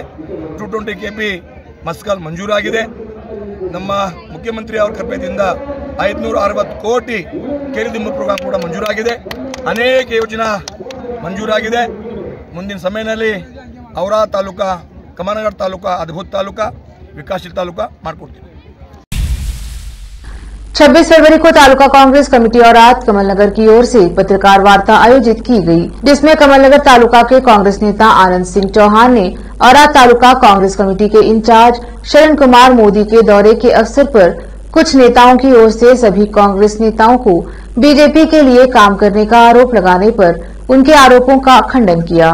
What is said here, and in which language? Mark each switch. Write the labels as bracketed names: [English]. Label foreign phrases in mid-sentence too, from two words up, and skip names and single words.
[Kannada] 220 KP ಮಸ್ಕಲ್ ಮಂಜೂರಾಗಿದೆ. ನಮ್ಮ ಮುಖ್ಯಮಂತ್ರಿ ಅವರ ಕೃಪೆಯಿಂದ 560 ಕೋಟಿ ಕೆರೆದಿಂಬು ಪ್ರೋಗ್ರಾಮ್ ಕೂಡ ಮಂಜೂರಾಗಿದೆ. ಅನೇಕ ಯೋಜನಾ ಮಂಜೂರಾಗಿದೆ. ಮುಂದಿನ ಸಮಯದಲ್ಲಿ ಔರಾದ್ ತಾಲೂಕಾ, ಕಮಾನಗಢ ತಾಲೂಕಾ ಅದ್ಭುತ ತಾಲೂಕಾ, [Hindi] विकासशील तालुका मारकोटी। 26 फरवरी को तालुका कांग्रेस कमेटी औराद कमलनगर की ओर से पत्रकार वार्ता आयोजित की गई, जिसमें कमलनगर तालुका के कांग्रेस नेता आनंद सिंह चौहान ने औराद तालुका कांग्रेस कमेटी के इंचार्ज शरण कुमार मोदी के दौरे के अवसर पर कुछ नेताओं की ओर से सभी कांग्रेस नेताओं को बीजेपी के लिए काम करने का आरोप लगाने पर उनके आरोपों का खंडन किया।